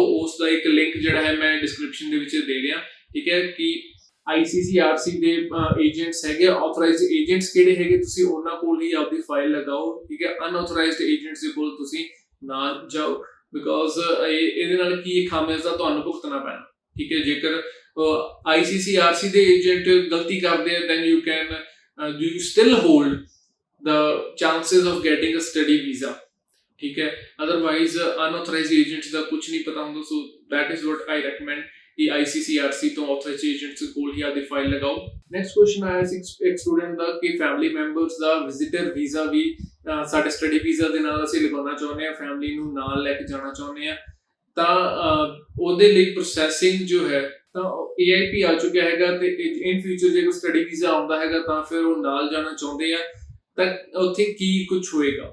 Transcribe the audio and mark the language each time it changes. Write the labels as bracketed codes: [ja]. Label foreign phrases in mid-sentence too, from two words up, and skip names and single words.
[pa] ਉਸ ਦਾ ਇੱਕ ਲਿੰਕ ਜਿਹੜਾ ਹੈ ਮੈਂ ਡਿਸਕ੍ਰਿਪਸ਼ਨ ਦੇ ਵਿੱਚ ਦੇ ਰਿਹਾ, ਠੀਕ ਹੈ, ਕਿ ICCRC ਦੇ ਏਜੰਟਸ ਹੈਗੇ, [en] authorized agents [pa] ਕਿਹੜੇ ਹੈਗੇ ਤੁਸੀਂ ਉਹਨਾਂ ਕੋਲ ਹੀ ਆਪਦੀ ਫਾਈਲ ਲਗਾਓ, ਠੀਕ ਹੈ। [en] unauthorized agents [pa] ਦੇ ਕੋਲ ਤੁਸੀਂ ਨਾ ਜਾਓ ਬਿਕੋਜ਼ ਇਹਦੇ ਨਾਲ ਕੀ ਖਾਮਿਆਜ਼ਾ ਤੁਹਾਨੂੰ ਭੁਗਤਣਾ ਪੈਣਾ, ਠੀਕ ਹੈ। ਜੇਕਰ ICCRC ਦੇ ਏਜੰਟ ਗਲਤੀ ਕਰਦੇ ਆ [en] then you still hold the chances of getting a study visa, [pa] ਠੀਕ ਹੈ। [en] otherwise unauthorized agents [pa] ਦਾ ਕੁਝ ਨਹੀਂ ਪਤਾ ਹੁੰਦਾ। ਸੋ [en] that is what I recommend [pa] ਕਿ ICCRC ਤੋਂ [en] authorized agents [pa] ਕੋਲ ਹੀ ਆਪਦੀ ਫਾਈਲ ਲਗਾਓ। [en] next question [pa] ਆਇਆ ਸੀ ਇੱਕ ਸਟੂਡੈਂਟ ਦਾ ਕਿ [en] family members [pa] ਦਾ [en] visitor visa [pa] ਵੀ ਸਾਡੇ [en] study visa [pa] ਦੇ ਨਾਲ ਅਸੀਂ ਲਗਾਉਣਾ ਚਾਹੁੰਦੇ ਹਾਂ, ਫੈਮਿਲੀ ਨੂੰ ਨਾਲ ਲੈ ਕੇ ਜਾਣਾ ਚਾਹੁੰਦੇ ਹਾਂ, ਤਾਂ ਉਹਦੇ ਲਈ ਪ੍ਰੋਸੈਸਿੰਗ ਜੋ ਹੈ ਤਾਂ AIP ਆ ਚੁੱਕਿਆ ਹੈਗਾ ਤੇ [en] in future [pa] ਜੇ ਕੋਈ [en] study visa [pa] ਆਉਂਦਾ ਹੈਗਾ ਤਾਂ ਫਿਰ ਉਹ ਨਾਲ ਜਾਣਾ ਚਾਹੁੰਦੇ ਆ ਤਾਂ ਉੱਥੇ ਕੀ ਕੁਝ ਹੋਏਗਾ।